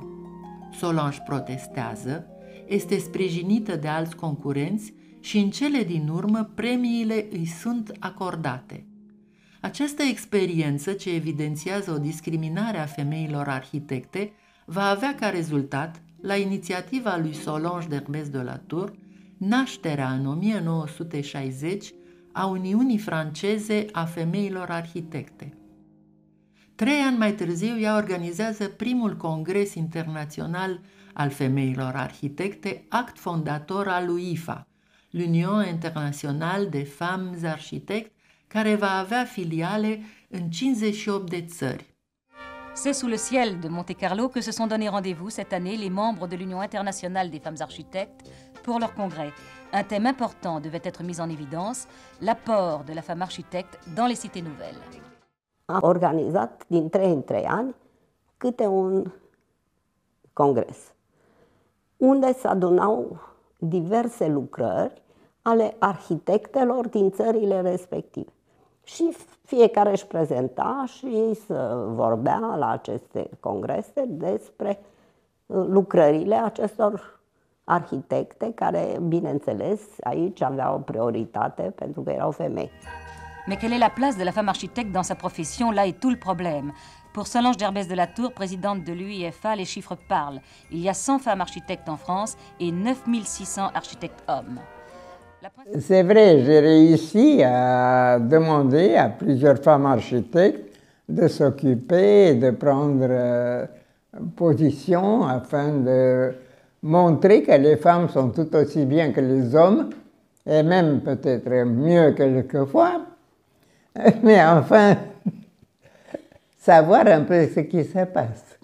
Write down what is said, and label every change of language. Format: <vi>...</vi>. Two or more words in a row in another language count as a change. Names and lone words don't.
<ro>Solange protestează, este sprijinită de alți concurenți și în cele din urmă premiile îi sunt acordate. Această experiență, ce evidențiază o discriminare a femeilor arhitecte, va avea ca rezultat, la inițiativa lui Solange d'Herbez de la Tour, nașterea în 1960 a Uniunii Franceze a Femeilor Arhitecte. 3 ani mai târziu, ea organizează primul congres internațional al femeilor arhitecte, act fondator al UIFA, l'Union Internationale des Femmes Architectes, care va avea filiale în 58 de țări.</ro> <fr>C'est sous le ciel de Monte-Carlo que se sont donné rendez-vous cette année les membres de l'Union internationale des femmes architectes pour leur congrès. Un thème important devait être mis en évidence, l'apport de la femme architecte dans les cités nouvelles.</fr> <ro>A organizat din 3 în 3 ani câte un congres, unde se adunau diverse lucrări ale arhitectelor din țările respective. Și fiecare își prezenta și să vorbea la aceste congrese despre lucrările acestor arhitecte care, bineînțeles, aici aveau o prioritate pentru că erau femei.</ro> <fr>Mais quelle est la place de la femme architecte dans sa profession? Là est tout le problème. Pour Solange d'Herbès de la Tour, présidente de l'UIFA, les chiffres parlent. Il y a 100 femmes architectes en France et 9600 architectes hommes. C'est vrai, j'ai réussi à demander à plusieurs femmes architectes de s'occuper et de prendre position afin de montrer que les femmes sont tout aussi bien que les hommes, et même peut-être mieux quelquefois, mais enfin, savoir un peu ce qui se passe.</fr>